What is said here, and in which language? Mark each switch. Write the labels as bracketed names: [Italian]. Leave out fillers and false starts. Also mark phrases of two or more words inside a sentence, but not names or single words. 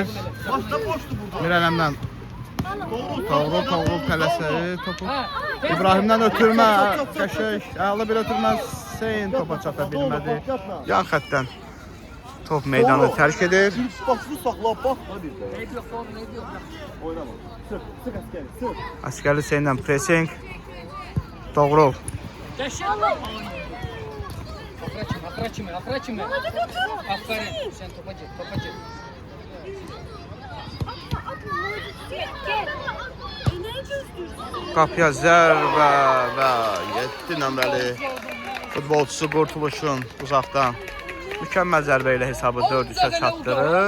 [Turkish] Başta boştu burada. [Azerbaijani] Mirələmdən Toğrul tələsəri topu. İbrahimdən ötürmə. Qəşəng, əla bir ötürmə. Hüseyn topa çata bilmədi. Yan xəttdən top meydanı tərk edir. Başını saxla, bax. Hadi. [Turkish] Neydi yok oğlum neydi yok. Oynama. Sık askeri, sık. [Azerbaijani] Əsgərli Hüseynlə pressing. Toğrul. Yaşa. Akıra kimi. [Turkish] Aferin. Sen topa git. [Azerbaijani] Qapıya zərbə və 7 nömrəli futbolçusu Qurtuluşun uzaqdan mükəmməl zərbə ilə hesabı 4-3-ə çatdırır.